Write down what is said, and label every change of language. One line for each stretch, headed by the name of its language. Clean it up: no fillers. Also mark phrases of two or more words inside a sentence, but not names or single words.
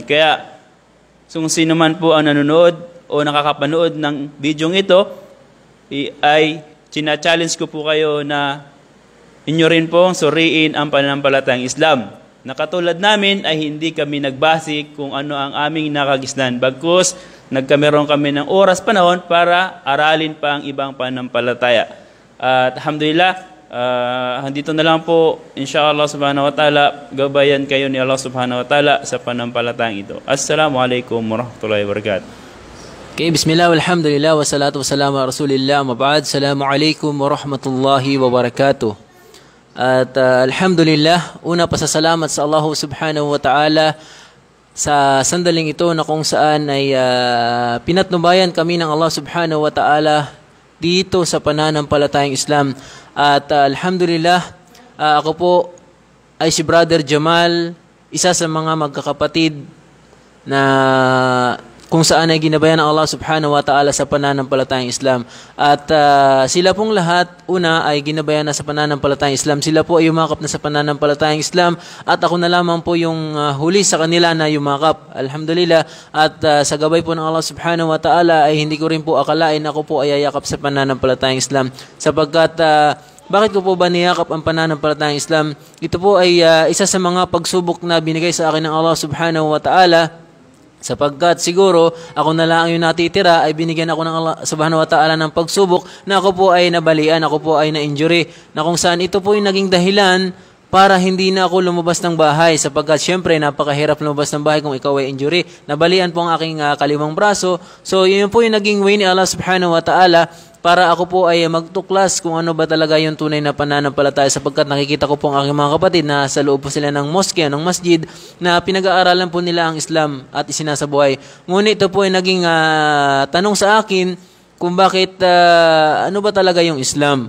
Filipino: Kaya, kung sino man po ang nanonood o nakakapanood ng bidyong ito, ay china-challenge ko po kayo na inyo rin po suriin ang pananampalatayang Islam. Na katulad namin ay hindi kami nagbase kung ano ang aming nakagisnan. Bagkus, nagkameron kami ng oras panahon para aralin pa ang ibang pananampalataya. At alhamdulillah, dito na lang po,
Arabic: إن شاء الله سبحانه وتعالى,
Filipino: gabayan kayo ni Allah
Arabic: سبحانه وتعالى
Filipino: sa panampalatayang ito.
Arabic: السلام عليكم ورحمة الله وبركاته. Okay, بسم الله والحمد لله والصلاة والسلام على رسول الله أما بعد. السلام عليكم ورحمة الله وبركاته.
Filipino: At alhamdulillah, una pasasalamat sa Allah
Arabic: سبحانه وتعالى
Filipino: sa sandaling ito na kung saan ay pinatnubayan kami ng Allah
Arabic: سبحانه وتعالى
Filipino: dito sa pananampalatayang Islam. At alhamdulillah, ako po ay si Brother Jamal, isa sa mga magkakapatid na kung saan ay ginabayan ng Allah
Arabic: سبحانه وتعالى
Filipino: sa pananampalatayang Islam. At sila pong lahat, una ay ginabayan na sa pananampalatayang Islam. Sila po ay yumakap na sa pananampalatayang Islam at ako na lamang po yung huli sa kanila na yumakap. Alhamdulillah. At sa gabay po ng Allah
Arabic: سبحانه وتعالى
Filipino: ay hindi ko rin po akalain ako po ay ayakap sa pananampalatayang Islam. Sapagkat bakit ko po ba niyakap ang pananampalatayang Islam? Ito po ay isa sa mga pagsubok na binigay sa akin ng Allah
Arabic: سبحانه وتعالى.
Filipino: Sapagkat siguro ako na lang yung natitira ay binigyan ako ng Allah
Arabic: سبحانه وتعالى
Filipino: ng pagsubok na ako po ay nabalian, ako po ay na-injury, na kung saan ito po yung naging dahilan para hindi na ako lumabas ng bahay sapagkat syempre napakahirap lumabas ng bahay kung ikaw ay injury. Nabalian po ang aking kalimang braso. So yun po yung naging way ni Allah
Arabic: سبحانه وتعالى
Filipino: para ako po ay magtuklas kung ano ba talaga yung tunay na pananampalataya sapagkat nakikita ko po ang aking mga kapatid na sa loob po sila ng mosque, ng masjid na pinag-aaralan po nila ang Islam at isinasabuhay. Ngunit ito po ay naging tanong sa akin kung bakit ano ba talaga yung Islam.